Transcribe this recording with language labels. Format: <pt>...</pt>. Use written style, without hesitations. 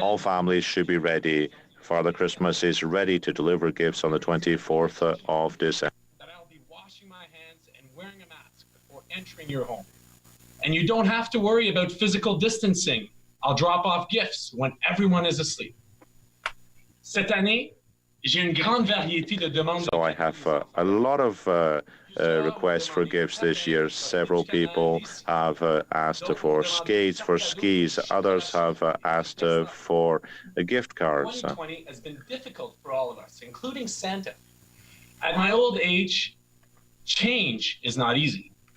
<en>All families should be ready. Father Christmas is ready to deliver gifts on the 24th of December. That I'll be washing my hands and wearing a mask before entering your home. And you don't have to worry about physical distancing. I'll drop off gifts when everyone is asleep.</en> <fr>Cette année, j'ai une grande variété de demandes.</fr> <en>So I have a lot of requests for gifts this year. Several people have asked for skates, for skis. Others have asked for gift cards. 2020 has been difficult for all of us, including Santa. At my old age, change is not easy.</en>